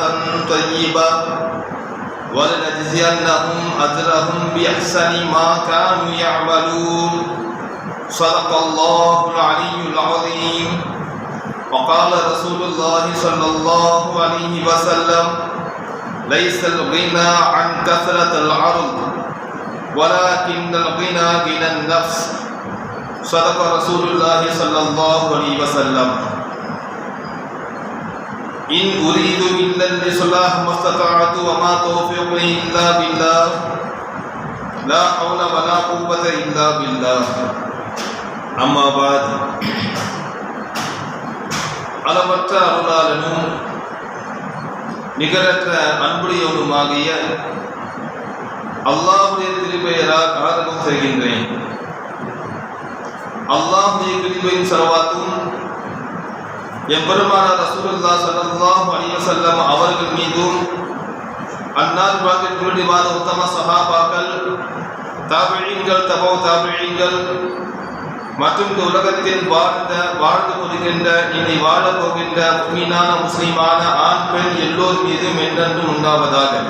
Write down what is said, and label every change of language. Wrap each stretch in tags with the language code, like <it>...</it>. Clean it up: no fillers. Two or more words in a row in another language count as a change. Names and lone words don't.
<ar>طيبة ولنجزينهم أجرهم بأحسن ما كانوا يعملون صدق الله العلي العظيم وقال رسول الله صلى الله عليه وسلم ليس الغنى عن كثرة العرض ولكن الغنى غنى النفس صدق رسول الله صلى الله عليه وسلم إن أريد إلا الإصلاح ما استطعت وما توفيقي إلا بالله لا حول ولا قوة إلا بالله أما بعد</ar> <ta>அளவற்ற அருளாளனும் நிகரற்ற அன்புடையவனுமாகிய அல்லாஹ்வுடைய திருப்பெயரால் ஆரம்பம் செய்கின்றேன். அல்லாஹ்வுடைய கிருபையும் ஸலவாத்தும் எம்பெருமானார்</ta> <ar>رسول الله صلى الله عليه وسلم</ar> <ta>அவர்கள் மீதும் அன்னார் வாழ்க்கையினுடைய உத்தம சஹாபாக்கள் தாபிஈன்கள் தபவு தாபிஈன்கள் மற்றும் இந்த உலகத்தில் வாழ்ந்து கொள்கின்ற இனி வாழப் போகின்ற முஃமினான முஸ்லிமான ஆண் பெண் எல்லோர் மீதும் என்றென்றும் உண்டாவதாக.</ta>